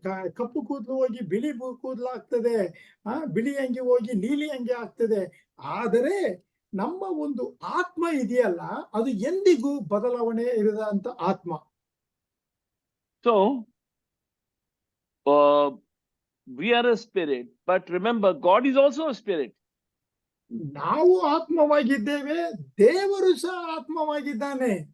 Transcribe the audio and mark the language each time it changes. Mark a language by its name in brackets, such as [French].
[Kannada] ಕಪ್ಪು ಕೂದಲು ಹೋಗಿ ಬಿಳಿ ಕೂದಲು ಆಗ್ತದೆ, ಬಿಳಿ ಅಂಗಿ ಹೋಗಿ ನೀಲಿ ಅಂಗಿ ಆಗ್ತದೆ. ಆದರೆ ನಮ್ಮ ಒಂದು ಆತ್ಮ ಇದೆಯಲ್ಲ, ಅದು ಎಂದಿಗೂ ಬದಲಾವಣೆ ಇರದಂತ ಆತ್ಮ. [English] So we are a spirit, but remember, God is also a spirit. [Kannada] ನಾವು ಆತ್ಮವಾಗಿದ್ದೇವೆ, ದೇವರು ಸಹ ಆತ್ಮವಾಗಿದ್ದಾನೆ.